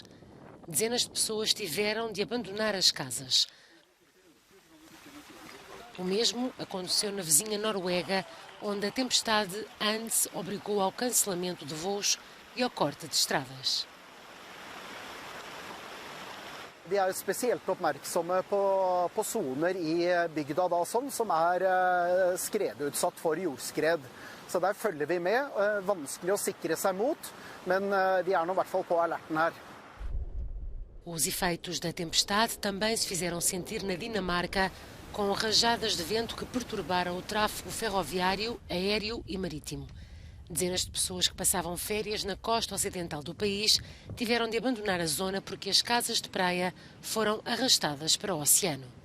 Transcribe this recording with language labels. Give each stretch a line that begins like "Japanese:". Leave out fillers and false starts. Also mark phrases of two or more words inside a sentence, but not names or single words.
Portuguese: Dezenas de pessoas tiveram de abandonar as casas. O mesmo aconteceu na vizinha Noruega, onde a tempestade Hans obrigou ao cancelamento de voos e ao corte de estradas.
Norwegian: De er spesielt oppmerksomme på soner i bygda som skredutsatt for jordskred. Så der følger vi med. Vanskelig å sikre seg mot, men vi nå I hvert fall på alerten her.
Portuguese: Os efeitos da tempestade também se fizeram sentir na Dinamarca, com rajadas de vento que perturbaram o tráfego ferroviário, aéreo e marítimo. Dezenas de pessoas que passavam férias na costa ocidental do país tiveram de abandonar a zona porque as casas de praia foram arrastadas para o oceano.